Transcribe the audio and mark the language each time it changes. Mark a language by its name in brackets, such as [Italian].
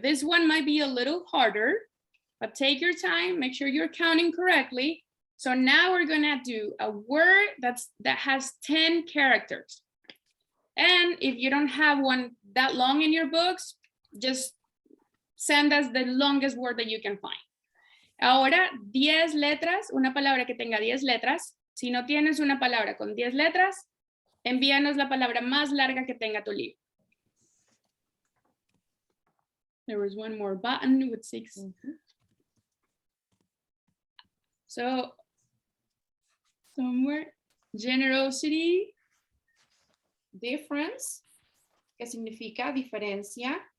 [English] This one might be a little harder, but take your time, make sure you're counting correctly. So now we're gonna do a word that has 10 characters. And if you don't have one that long in your books, just send us the longest word that you can find. [Spanish] Ahora, 10 letras, una palabra que tenga 10 letras. Si no tienes una palabra con 10 letras, envíanos la palabra más larga que tenga tu libro. [English] There was one more button with 6. So somewhere, generosity. [Spanish] Difference, que significa diferencia.